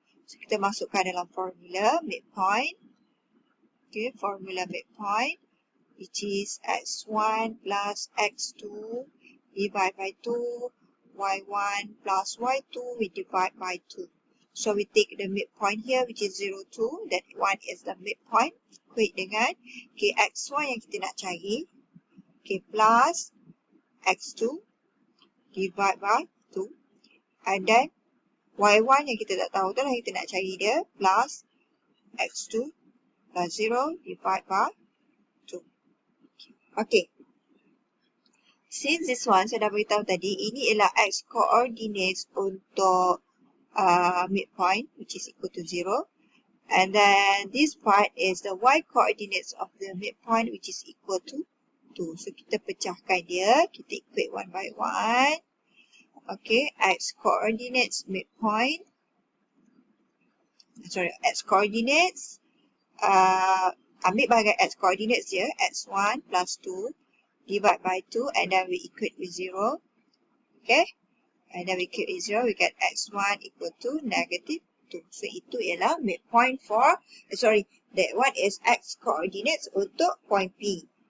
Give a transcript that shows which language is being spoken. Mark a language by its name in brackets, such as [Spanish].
[Malay] So kita masukkan dalam formula midpoint. [English] Formula midpoint, which is X1 plus X2 divide by 2, Y1 plus Y2 we divide by 2. So we take the midpoint here, which is 0, 2. That one is the midpoint. [Malay] Equate dengan x1 yang kita nak cari. [English] Plus x2 divide by 2. And then [Malay] y1 yang kita tak tahu tu lah kita nak cari dia. [English] Plus x2 plus 0 divide by 2. Okay. Since this one, [Malay] saya dah beritahu tadi, ini ialah [English] x coordinates [Malay] untuk [English] midpoint, which is equal to 0. And then this part is the y coordinates of the midpoint, which is equal to 2. [Malay] So, kita pecahkan dia. Kita equate [English] one by one. Okay, x coordinates midpoint. Sorry, x coordinates. [Malay] Ambil bahagian [English] x coordinates dia. x1 plus 2. Divide by 2 and then we equate with 0. Okay. And then we equate with 0. We get x1 equal to negative 2. So, [Malay] itu ialah [English] midpoint for, that one is x coordinates [Malay] untuk [English] point P.